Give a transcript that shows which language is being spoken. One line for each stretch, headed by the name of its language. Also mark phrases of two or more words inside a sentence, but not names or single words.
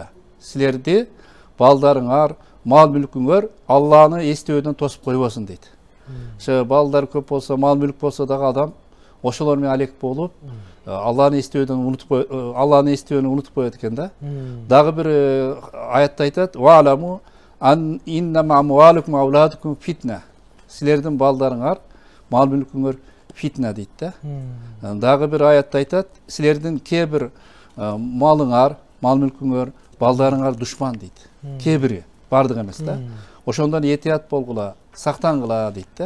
Kyrgyz: Силерди балдарыңар, мал мүлкүңөр Алланы эстөөдөн тосуп койбосун дейт. Ошо балдар көп болсо, мал мүлк болсо дагы адам ошолор менен алек болуп, Алланы эстөөдөн унутуп коет экен да. Дагы бир аятта айтат:
Arabic: "واعلموا أن إنما أموالكم أولادكم فتنة."
Kyrgyz: Силердин балдарыңар, мал мүлкүңөр фитна дейт да. Дагы бир аятта айтат: "Силердин кээ бир малыңар, мал мүлкүңөр, балдарыңар душман" дейт. Кээ бири, бардыгы эмес да. Ошондон этият болгула, сактангыла дейт да.